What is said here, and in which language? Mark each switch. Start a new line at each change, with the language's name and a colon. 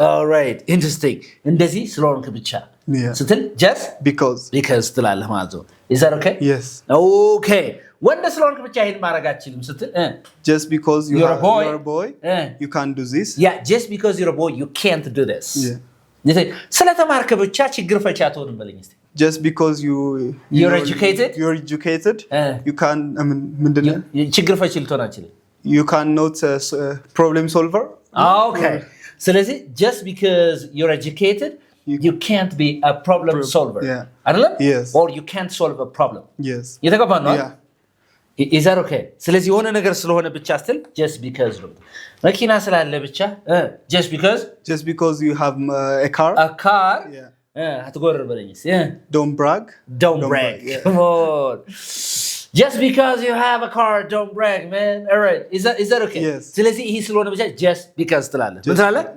English: all right interesting
Amharic: እንደዚህ ስለሆንክ ብቻ ስትል
English: just because
Amharic: ትላለህ ማለት ነው
English: is that okay yes
Amharic: okay ወንድ ስለሆንክ ብቻ ይሄን ማድረግ አትችልም ስትል
English: just because you're a boy you can't do this yeah just because you're a boy you can't do this yeah
Amharic: ስለተማርክ ብቻ ችግር ፈቺ አትሆንም በለኝ እስቲ
English: just because you're educated you can
Amharic: ምንድነው ችግር ፈቺ ልትሆን አትችልም
English: you cannot problem solver okay ስለዚህ just because you're educated you can't be a problem solver
Amharic: አይደለም
English: yes or you can't solve a problem yes
Amharic: የተገባ ነው
English: is that okay
Amharic: ስለዚህ የሆነ ነገር ስለሆነ ብቻ ስትል
English: just because
Amharic: ነው መኪና ስላለ ብቻ
English: just because you have a car
Amharic: አትጎርር በለኝ
English: don't brag yeah. Come on just because you have a car don't brag man all right is that okay yes
Amharic: ስለዚህ ይሄ ስለሆነ ብቻ
English: just because
Amharic: ትላለህ ምን ትላለህ